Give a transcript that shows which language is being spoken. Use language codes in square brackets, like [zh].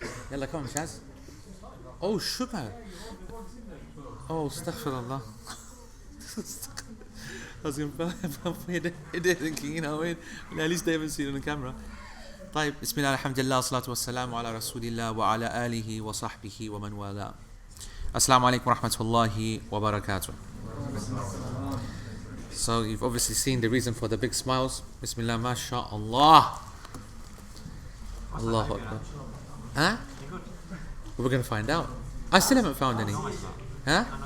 [en] Yalla, come on, Shaz. Oh, sugar. Oh, astaghfirullah. I was going to thinking, you know, at least they haven't seen it on the camera. [ar] طيب بسم الله الحمد لله والصلاة والسلام على رسول الله وعلى آله وصحبه ومن والاه. Assalamu alaikum wa rahmatullahi wa barakatuh. [en] So you've obviously seen the reason for the big smiles. [ar] Bismillah, mashallah. Allahu Akbar. [en] Huh? We're going to find out. I still haven't found any. Huh?